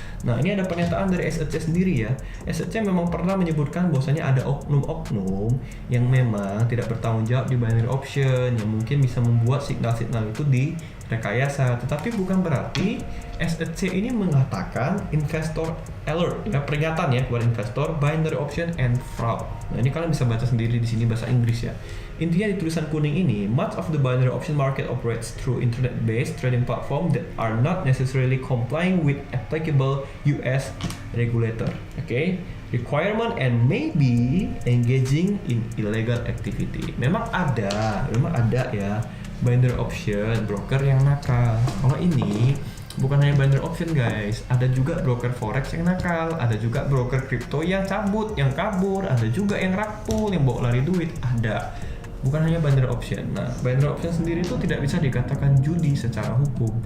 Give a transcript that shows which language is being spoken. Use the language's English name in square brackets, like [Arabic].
[Indonesian] Nah, ini ada pernyataan dari SEC sendiri ya. SEC memang pernah menyebutkan bahwasanya ada oknum-oknum yang memang tidak bertanggung jawab di binary option, yang mungkin bisa membuat signal-signal itu direkayasa. Tetapi bukan berarti SEC ini mengatakan investor alert, ya, peringatan ya buat investor, binary option and fraud. Nah, ini kalian bisa baca sendiri di sini bahasa Inggris ya. Intinya di tulisan kuning ini, [English] much of the binary option market operates through internet-based trading platform that are not necessarily complying with applicable US regulator, requirement, and maybe engaging in illegal activity. [Indonesian] Memang ada ya binary option broker yang nakal. Kalau ini bukan hanya binary option guys, ada juga broker forex yang nakal, ada juga broker crypto yang cabut, yang kabur, ada juga yang rug pull, yang bawa lari duit, ada. Bukan hanya binary option. Nah, binary option sendiri itu tidak bisa dikatakan judi secara hukum.